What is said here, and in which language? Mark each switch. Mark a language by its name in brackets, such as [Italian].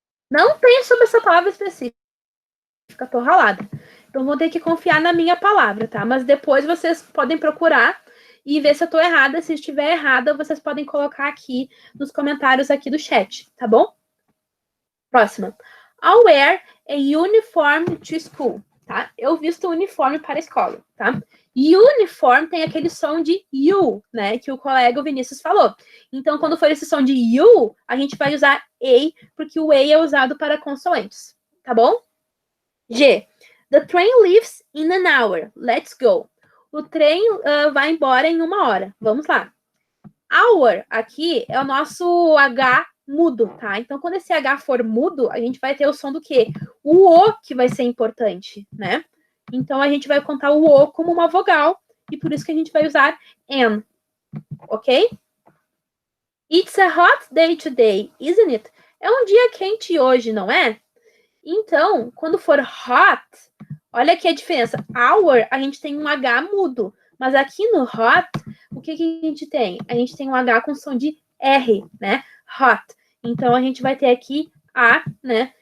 [Portuguese] Não tem sobre essa palavra específica. Tô ralada. Então, vou ter que confiar na minha palavra, tá? Mas depois vocês podem procurar e ver se eu tô errada. Se estiver errada, vocês podem colocar aqui nos comentários aqui do chat, tá bom? Próxima. [English] I'll wear a uniform to school, tá? [Portuguese] Eu visto uniforme para a escola, tá? Uniform tem aquele som de you, né? Que o colega Vinícius falou. Então, quando for esse som de you, a gente vai usar a, porque o a é usado para consoantes, tá bom? G. [English] The train leaves in an hour. Let's go. [Portuguese] O trem vai embora em 1 hora. Vamos lá. Hour aqui é o nosso H mudo, tá? Então, quando esse H for mudo, a gente vai ter o som do quê? O que vai ser importante, né? Então, a gente vai contar o O como uma vogal, e por isso que a gente vai usar N, ok? [English] It's a hot day today, isn't it? [Portuguese] É um dia quente hoje, não é? Então, quando for hot, olha aqui a diferença. Hour, a gente tem um H mudo, mas aqui no hot, o que a gente tem? A gente tem um H com som de R, né? Hot. Então, a gente vai ter aqui A, né?